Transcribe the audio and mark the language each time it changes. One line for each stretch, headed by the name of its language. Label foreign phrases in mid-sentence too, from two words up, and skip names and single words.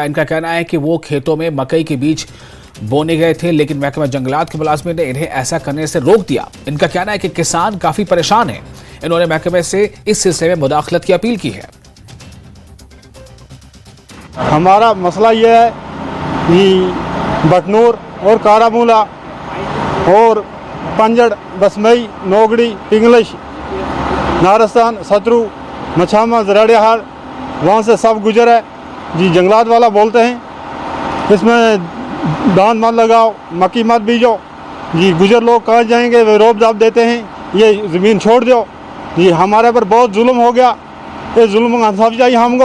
Urdu: انکا کہنا ہے کہ وہ کھیتوں میں مکئی کے بیج بونے گئے تھے لیکن محکمہ جنگلات کے ملازم نے انہیں ایسا کرنے سے روک دیا. انکا کہنا ہے کہ کسان کافی پریشان ہیں۔ انہوں نے محکمے سے اس سلسلے میں مداخلت کی اپیل کی ہے. ہمارا مسئلہ یہ ہے کہ بٹنور اور کارامولا اور پنجڑ، بسمئی، نوگڑی، پنگلش، نارستان، سترو، مچھاما، جراڑیاہار, وہاں سے سب گجر ہے جی. جنگلات والا بولتے ہیں اس میں دھان مت لگاؤ، مکی مت بیجو جی. گجر لوگ کہاں جائیں گے، وے روب داب دیتے ہیں یہ زمین چھوڑ دو جی. ہمارے پر بہت ظلم ہو گیا، یہ ظلم انصاف چاہیے ہم کو.